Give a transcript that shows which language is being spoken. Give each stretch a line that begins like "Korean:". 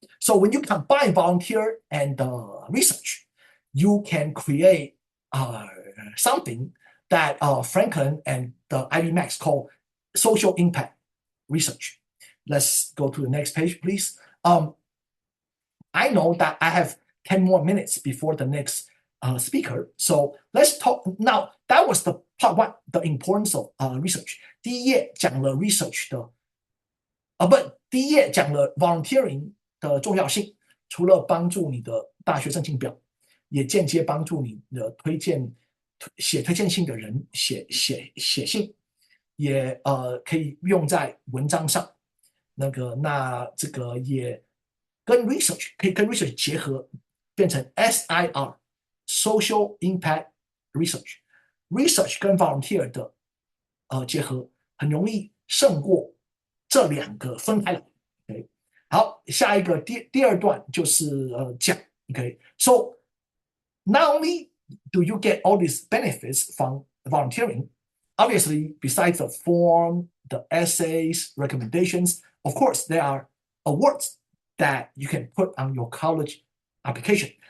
English: So when you combine volunteer and research, you can create something that Franklin and the IvyMax call social impact research. Let's go to the next page, please. I know that I have 10 more minutes before the next speaker. So let's talk now. That was the part one, the importance of research.
Chinese: 第一页讲了 research 的，第一页讲了 volunteering 的重要性。除了帮助你的大学申请表，也间接帮助你的写推荐信的人写信，也可以用在文章上。那这个也跟 research 可以跟 research 结合，变成 SIR Social Impact Research 跟 volunteer 的结合，很容易胜过这两个分开来。
English: Okay?
Chinese: 好，下一个第二段就是讲
English: ，OK， so not only do you get all these benefits from volunteering, obviously besides the form, the essays, recommendations, of course there are awards that you can put on your college application.